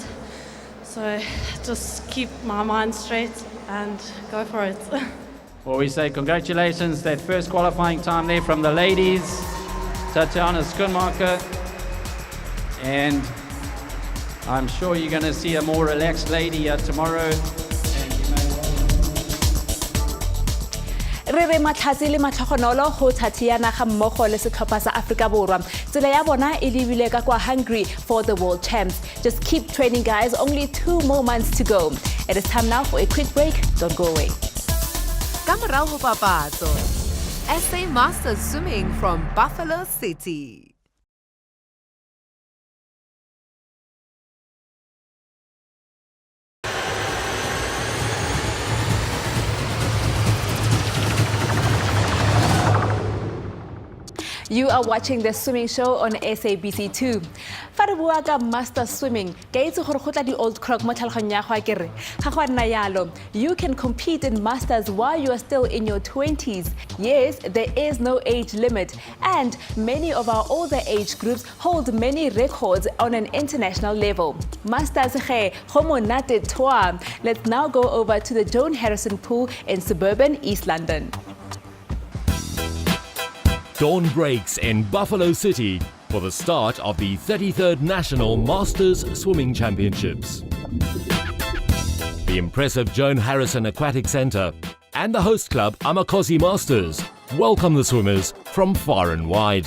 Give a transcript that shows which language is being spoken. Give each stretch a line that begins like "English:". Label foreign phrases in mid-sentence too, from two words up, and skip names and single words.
English: So just keep my mind straight and go for it. Well, we say congratulations, that first qualifying time there from the ladies, Tatiana Schoonmaker. And I'm sure you're going to see a more relaxed lady here tomorrow.
Tswana: Re re matlhatsi le matlhogonolo go Tatiana ga mmogo le setlhopha sa Afrika Borwa. Tsela ya bona e lebile ka kwa Hungary
English: for the World Champs. Just keep training, guys. Only 2 more months to go. It is time now for a quick break. Don't go away.
Southern Sotho: Ka morao ho papatso,
English: SA Masters Swimming from Buffalo City. You are watching the swimming show on SABC2.
Tswana: Fa re bua ka
English: master swimming,
Tswana: ke itse gore go tla di
English: old croc
Tswana: mo tlhaloganyong ya go a kere. Ga go nna yalo.
English: You can compete in masters while you are still in your 20s. Yes, there is no age limit, and many of our older age groups hold many records on an international level.
Northern Sotho: Masters ge go monate toa.
English: Let's now go over to the Joan Harrison pool in suburban East London. Dawn breaks in Buffalo City for the start of the 33rd National Masters Swimming Championships. The impressive Joan Harrison Aquatic Centre and the host club Amakosi Masters welcome the swimmers from far and wide.